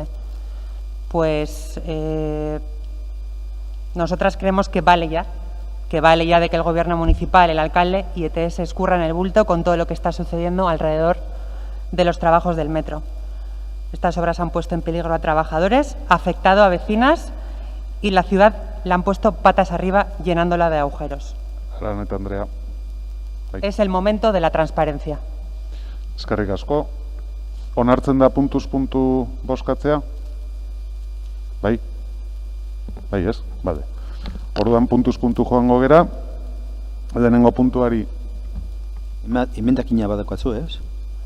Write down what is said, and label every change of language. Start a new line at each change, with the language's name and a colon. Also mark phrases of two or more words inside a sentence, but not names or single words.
Spanish: Pues nosotras creemos que vale ya de que el Gobierno municipal, el alcalde y ETS escurran el bulto con todo lo que está sucediendo alrededor de los trabajos del metro. Estas obras han puesto en peligro a trabajadores, afectado a vecinas y la ciudad la han puesto patas arriba llenándola de agujeros. Gracias, Andrea. Es el momento de la transparencia.
Basque: Eskerrik asko. Onartzen da puntuz puntu bozkatzea? Bai? Bai, ez? Bale. Orduan puntuz puntu joango gera. Lehenengo puntuari emendakina badakatzu, ez?